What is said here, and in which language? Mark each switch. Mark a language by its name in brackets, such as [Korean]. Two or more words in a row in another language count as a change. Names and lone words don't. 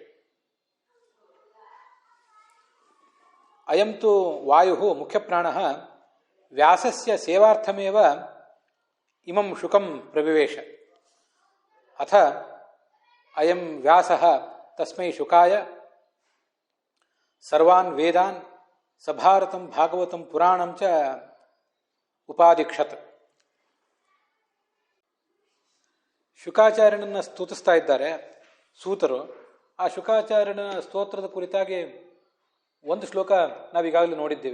[Sanskrit] अयं तु वायुः मुख्यप्राणः व्यासस्य सेवार्थमेव इमं शुकं प्रविवेश। अथ अयं व्यासः तस्मै शुकाय सर्वान् वेदान् ಸಭಾರತಂ ಭಾಗವತಂ ಪುರಾಣಂ ಚ ಉಪಾದಿಕ್ಷತ್. [Kannada] ಶುಕಾಚಾರ್ಯನನ್ನು ಸ್ತುತಿಸ್ತಾ ಇದ್ದಾರೆ ಸೂತರು. ಆ ಶುಕಾಚಾರ್ಯನ ಸ್ತೋತ್ರದ ಕುರಿತಾಗಿ ಒಂದು ಶ್ಲೋಕ ನಾವೀಗಾಗಲೇ ನೋಡಿದ್ದೇವೆ.